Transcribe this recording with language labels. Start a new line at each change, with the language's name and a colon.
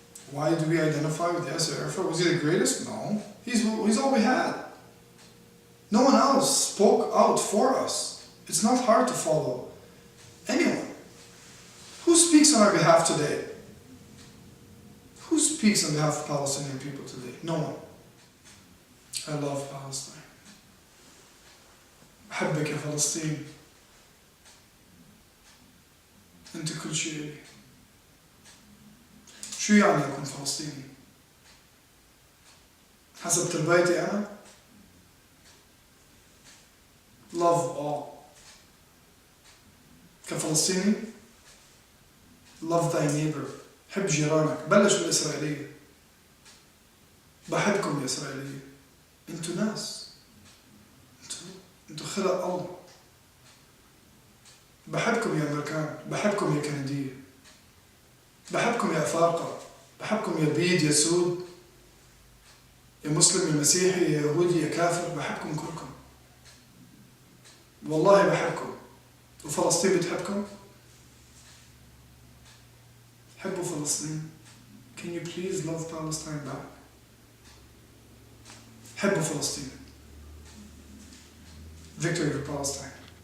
English: Why do we identify with Yasser Arafat? Was he the greatest? No. He's all we had. No one else spoke out for us. It's not hard to follow anyone. Who speaks on our behalf today? Who speaks on behalf of Palestinian people today? No one. I love Palestine.
Arabic: أحبك يا فلسطين أنت كل شيء لي. شو يعني أكون فلسطيني؟ حسب تربيتي أنا
English: love all.
Arabic: كفلسطيني
English: love thy neighbor.
Arabic: حب جيرانك. بلش بالإسرائيلية. بحبكم يا إسرائيلية، انتوا ناس، انتوا خلق الله. بحبكم يا أمريكان، بحبكم يا كندية، بحبكم يا أفارقة، بحبكم يا بيض يا سود، يا مسلم يا مسيحي يا يهودي يا كافر، بحبكم كلكم. والله بحبكم. وفلسطين بتحبكم؟ حبوا فلسطين.
English: Can you please love Palestine back?
Arabic: حبوا فلسطين.
English: Victory for Palestine.